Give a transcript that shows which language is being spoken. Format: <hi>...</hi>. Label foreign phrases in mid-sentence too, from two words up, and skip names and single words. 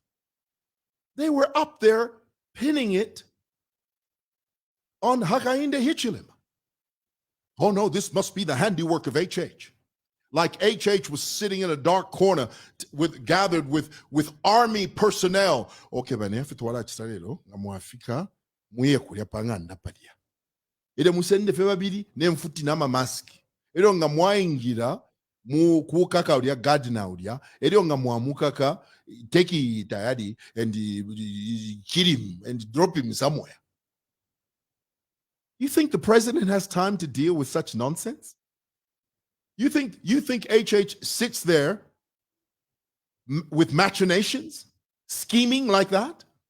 <en>They were up there pinning it on Hakainde Hichilema. Oh no, this must be the handiwork of HH. Like HH was sitting in a dark corner gathered with army personnel.</en> <bem>Okay, banefe twala chisalelo ngamwafika muye kulya panganda palia. Ede musende fe babiri nemfuti nama mask. Ede nga mwaingira mu kukaka ulia gardener ulia. Ede nga mwamukaka</bem> <en>take Tayali and kill him and drop him somewhere. You think the president has time to deal with such nonsense? You think HH sits there with machinations, scheming like that?</en>